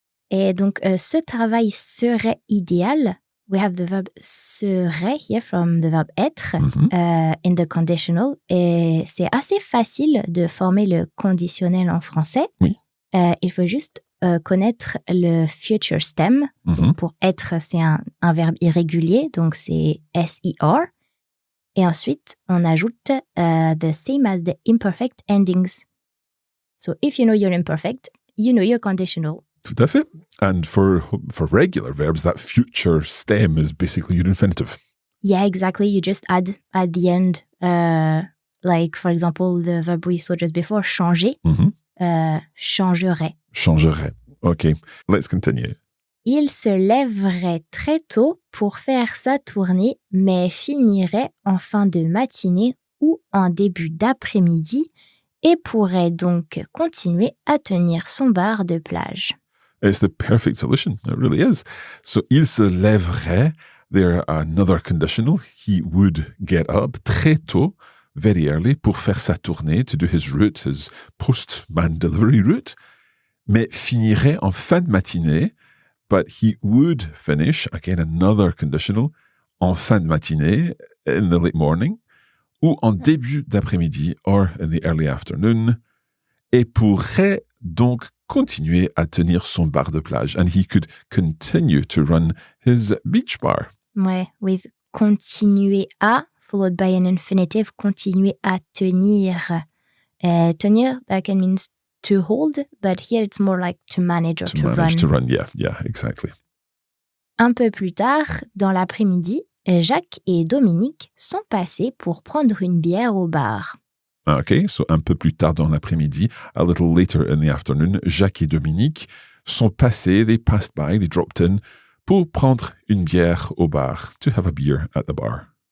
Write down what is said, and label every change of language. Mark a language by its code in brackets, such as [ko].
[fr] Et donc, ce travail serait idéal. [en] We have the verb serait here from the verb être in the conditional. [fr] Et c'est assez facile de former le conditionnel en français. Oui. Il faut juste connaître le future stem. Donc, pour être, c'est un verbe irrégulier, donc c'est SER. Et ensuite, on ajoute [en] the same as the imperfect endings. So if you know your imperfect, you know your conditional. [fr] Tout à fait. [en] And for regular verbs, that future stem is basically your infinitive. Yeah, exactly. You just add at the end, like, for example, the verb we saw just before, changer, changerait. Changerait. Okay, let's continue. [fr] Il se lèverait très tôt pour faire sa tournée, mais finirait en fin de matinée ou en début d'après-midi et pourrait donc continuer à tenir son bar de plage. [en] It's the perfect solution. It really is. [fr] So, il se lèverait. [en] There, another conditional. He would get up [fr] très tôt, [en] very early, [fr] pour faire sa tournée, [en] to do his route, his postman delivery route, [fr] mais finirait en fin de matinée, [en] but he would finish, again, another conditional, [fr] en fin de matinée, [en] in the late morning, [fr] ou en début d'après-midi, [en] or in the early afternoon, [fr] et pourrait donc continuer à tenir son bar de plage. [en] And he could continue to run his beach bar. Ouais, with continuer à, followed by an infinitive, [fr] continuer à tenir. [en] Tenir, that can mean to hold, but here it's more like to manage or to run. To manage to run, yeah, exactly. [fr] Un peu plus tard, dans l'après-midi, Jacques et Dominique sont passés pour prendre une bière au bar. [en] Okay, so [fr] un peu plus tard dans l'après-midi, [en] a little later in the afternoon, [fr] Jacques et Dominique sont passés, [en] they passed by, they dropped in, [fr] pour prendre une bière au bar, [en] to have a beer at the bar.